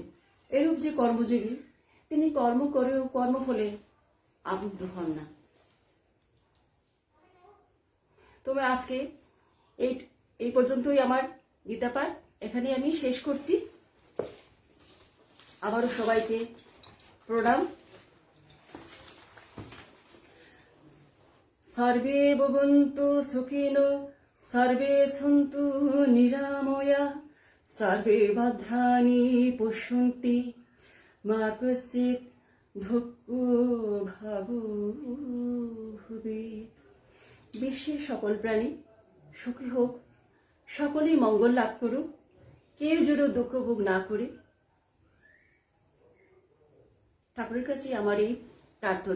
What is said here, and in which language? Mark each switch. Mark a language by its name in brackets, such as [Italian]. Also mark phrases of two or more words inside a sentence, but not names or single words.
[Bangla] এরূপ যে কর্মযোগী, তিনি কর্ম করেও কর্মফলে আবদ্ধ হন না। তবে আজকে এই পর্যন্তই আমার গীতা পাঠ, এখানে আমি শেষ করছি। আবারও সবাইকে প্রণাম। [Sanskrit] সর্বে ভবন্তু সুখিনো, সর্বে সন্তু নিরাময়া, সর্বে ভদ্রাণি পশ্যন্তি, মা কশ্চিৎ দুঃখো ভবেৎ। [Bangla] বিশ্বের সকল প্রাণী সুখী হোক, সকলেই মঙ্গল লাভ করুক, কেউ যেন দুঃখ ভোগ না করে। ঠাকুরের কাছে আমার এই প্রার্থনা।